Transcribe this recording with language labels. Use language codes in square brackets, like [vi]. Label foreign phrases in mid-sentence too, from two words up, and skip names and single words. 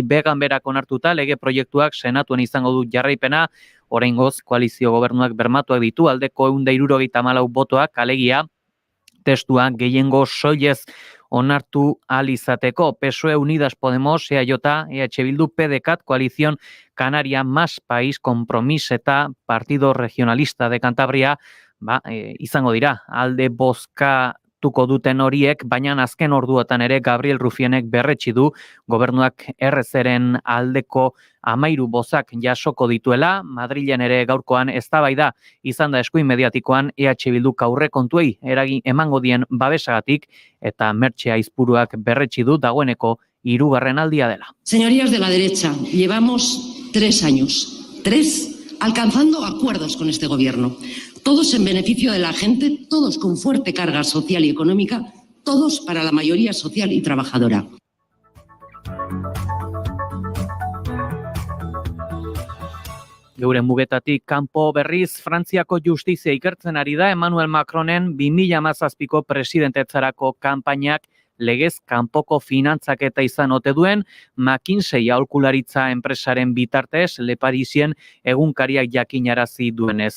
[eu] Beganberak onartuta lege proiektuak senatuan izango du jarraipena, oraingoz koalizio gobernuak bermatuak ditu aldeko 174 botoak, alegia testua gehiengo soilez onartu ahal izateko. PSOE, Unidas Podemos, EAJ, EH Bildu, PDeCAT, Coalición Canaria Más País, Compromís eta Partido Regionalista de Cantabria izango dira. Alde bozkatuko duten horiek, baina azken orduotan ere Gabriel Rufienek berretsi du gobernuak RZren aldeko 13 bozak jasoko dituela. Madrilen ere gaurkoan eztabaida izan da eskuin mediatikoan EH Bilduk aurrekontuei eragin emango dien babesagatik eta Mertxe Aizpuruak berretsi du dagoeneko 3. aldia dela. [es] Señorías de la derecha, llevamos 3 años, 3 alcanzando acuerdos con este gobierno, todos en beneficio de la gente, todos con fuerte carga social y económica, todos para la mayoría social y trabajadora. [eu] Geure mugetatik kanpo berriz Frantziako justizia ikertzen ari da Emmanuel Macronen 2017ko presidentetzarako kanpainak legez kanpoko finantzaketa izan ote duen McKinsey aholkularitza enpresaren bitartez Le Parisien egunkariak jakinarazi duenez.